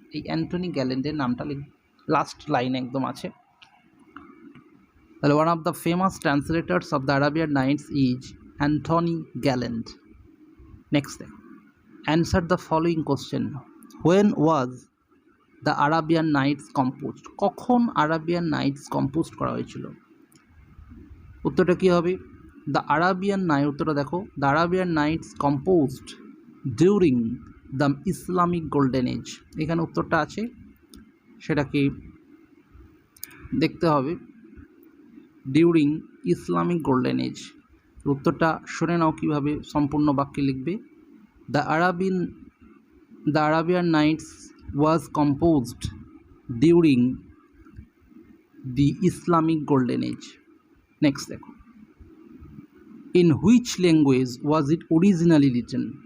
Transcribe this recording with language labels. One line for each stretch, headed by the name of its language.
Bangla: এই অ্যান্টনি গ্যালেন্টের নামটা last line একদম আছে।
English: One of the famous translators of the Arabian Nights is Anthony Galland. Next, answer the following question. When was the Arabian Nights composed?
Bangla: কখন Arabian Knights composed করা হয়েছিল? উত্তরটা কী হবে?
English: the Arabian Night,
Bangla: উত্তরটা দেখো,
English: The Arabian Nights composed during the Islamic Golden Age.
Bangla: এখানে উত্তরটা আছে, সেটাকে দেখতে হবে।
English: during Islamic Golden Age,
Bangla: উত্তরটা শুনে নাও কীভাবে সম্পূর্ণ বাক্যে লিখবে।
English: The Arabian Nights was composed during the Islamic Golden Age. Next
Bangla: দেখো,
English: in which language was it originally written?